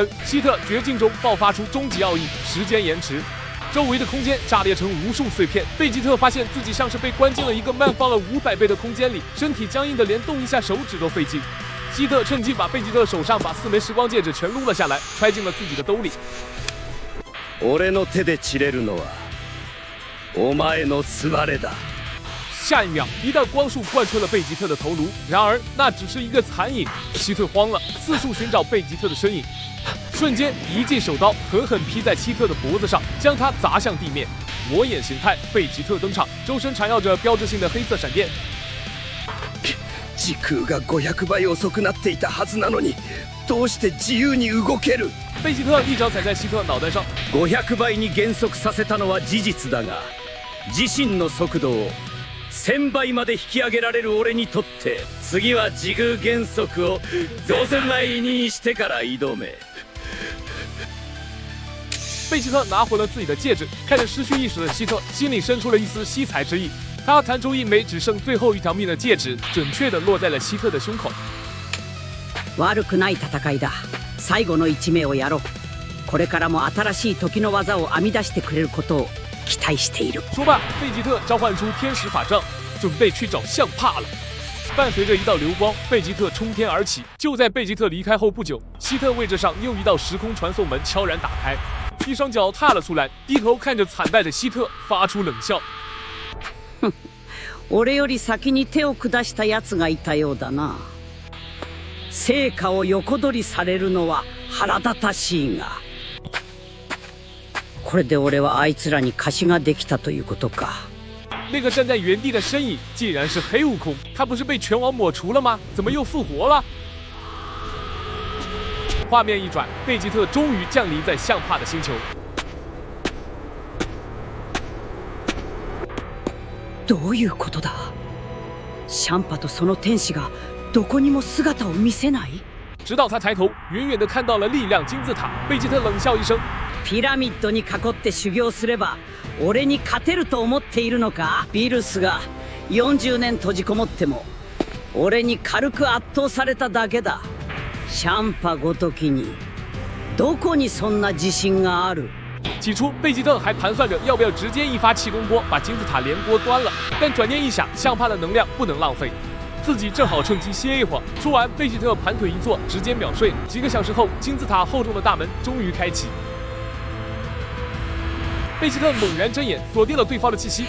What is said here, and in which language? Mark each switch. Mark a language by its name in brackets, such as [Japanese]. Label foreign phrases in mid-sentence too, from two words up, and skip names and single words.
[Chinese] 希特绝境中爆发出终极奥义时间延迟，周围的空间炸裂成无数碎片。贝吉特发现自己像是被关进了一个慢放了500倍的空间里，身体僵硬的连动一下手指都费劲。希特趁机把贝吉特手上把4枚时光戒指全撸了下来，揣进了自己的兜里。 [Japanese] 俺の手で散れるのはお前のすばれだ。 [Chinese] 下一秒，一道光束贯穿了贝吉特的头颅，然而那只是一个残影。希特慌了，四处寻找贝吉特的身影。瞬间，一记手刀狠狠劈在希特的脖子上，将他砸向地面。魔眼形態贝吉特登場，周身缠绕着標誌性的黑色閃電。 [Japanese] 時空が500倍遅くなっていたはずなのに、どうして自由に動ける？ [Chinese] 贝吉特一脚踩在希特腦袋上。 [Japanese] 500倍に減速させたのは事実だが、自身の速度を1000倍まで引き上げられる俺にとって、次は時空減速を5000倍にしてから挑め。 [Chinese] 贝吉特拿回了自己的戒指，看着失去意识的希特，心里生出了一丝惜才之意。他弹出1枚只剩最後一条命的戒指，準確地落在了希特的胸口。 [Japanese] 悪くない戦いだ。最後の1名をやろう。これからも新しい時の技を編み出してくれることを期待している。 [Chinese] 说罢，贝吉特召唤出天使法杖，准备去找相帕了。伴随着一道流光，贝吉特冲天而起。就在贝吉特离开后不久，希特位置上又一道时空传送门悄然打开，一双脚踏了出来，低头看着惨败的希特，发出冷笑。哼， [Japanese] 俺より先に手を下した奴がいたようだな。成果を横取りされるのは腹立たしいが、これで俺はあいつらに貸しができたということか。 [Chinese] 那个站在原地的身影竟然是黑悟空，他不是被拳王抹除了吗？怎么又复活了？画面一转，贝吉特终于降临在相帕的星球。 [Japanese] どういうことだ？シャンパとその天使がどこにも姿を見せない？ [Chinese] 直到他抬頭，遠遠的看到了力量金字塔，贝吉特冷笑一聲。 [Japanese] ピラミッドに囲って修行すれば俺に勝てると思っているのか？ビルスが40年閉じこもっても俺に軽く圧倒されただけだ。シャンパごときにどこにそんな自信がある？ [Chinese] 起初，贝吉特还盘算着要不要直接一发气功波把金字塔连锅端了，但转念一想，相帕的能量不能浪费，自己正好趁机歇一会儿。说完，贝吉特盘腿一坐，直接秒睡。几个小时后，金字塔厚重的大门终于开启。贝吉特猛然睁眼，锁定了对方的气息。